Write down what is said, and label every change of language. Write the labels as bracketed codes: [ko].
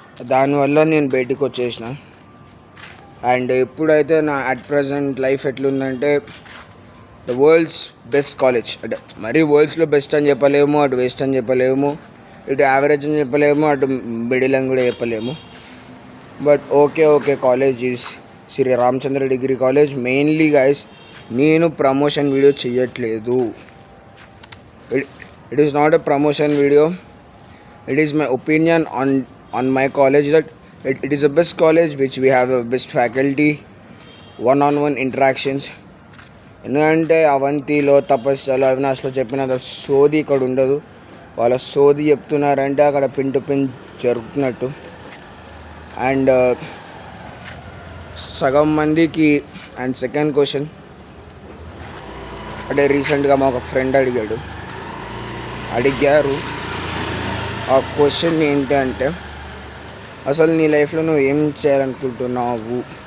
[te] దానివల్ల నేను బయటికి వచ్చేసిన. అండ్ ఇప్పుడైతే నా అట్ ప్రజెంట్ లైఫ్ ఎట్లుందంటే, [en] the world's best college, [te] అంటే మరీ వరల్డ్స్లో బెస్ట్ అని చెప్పలేము, అటు వేస్ట్ అని చెప్పలేము, ఇటు యావరేజ్ అని చెప్పలేము, అటు మిడిల్ అని కూడా చెప్పలేము. [en] But okay college is Shri Ramachandra degree college. [te] Mainly guys, నేను ప్రమోషన్ వీడియో చేయట్లేదు. [en] It is not a promotion video. It is my opinion on my college, that it is the best college which we have a best faculty, one-on-one interactions. [te] ఎందుకంటే అవంతిలో, తపస్సులో, అవినాష్లో చెప్పినంత సోది ఇక్కడ ఉండదు. వాళ్ళ సోది చెప్తున్నారంటే అక్కడ పిన్ టు పిన్ జరుగుతున్నట్టు. అండ్ సగం మందికి. [en] and second question, [te] అంటే రీసెంట్గా మా ఒక ఫ్రెండ్ అడిగారు ఆ క్వశ్చన్ ఏంటి అంటే, అసలు నీ లైఫ్లో నువ్వు ఏం చేయాలనుకుంటున్నావు